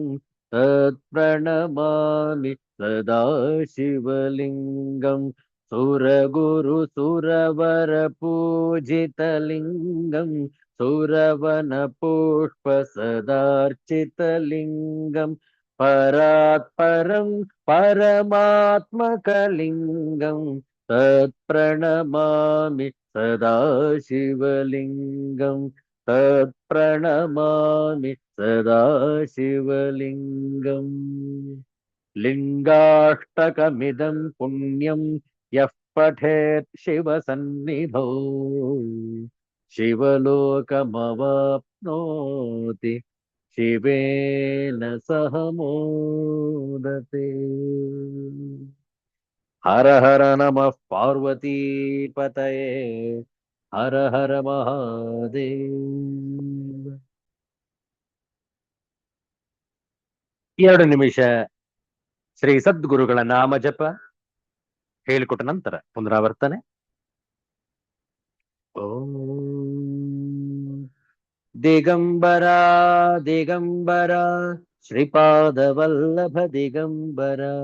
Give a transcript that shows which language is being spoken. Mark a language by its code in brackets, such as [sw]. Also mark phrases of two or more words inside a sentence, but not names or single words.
[sa] तत्प्रणमामि सदा शिवलिङ्गं सुरगुरु सुरवर पूजितलिङ्गं सुरवन पुष्प सदार्चितलिङ्गं परात्परं परमात्मकलिङ्गं तत्प्रणमामि सदा शिवलिङ्गं तत्प्रणमामि सदा शिवलिङ्गम् लिङ्गाष्टकमिदं पुण्यं यः पठेत् शिवसन्निधौ शिवलोकमवाप्नोति शिवेन सह मोदते। हर हर नमः पार्वतीपतये हर हर ಮಹಾದೇವ. [kn] 2 ನಿಮಿಷ ಶ್ರೀ ಸದ್ಗುರುಗಳ ನಾಮ ಜಪ ಹೇಳಿಕೊಟ್ಟ ನಂತರ ಪುನರಾವರ್ತನೆ. ಓಂ ದಿಗಂಬರ ದಿಗಂಬರ ಶ್ರೀಪಾದವಲ್ಲಭ ದಿಗಂಬರ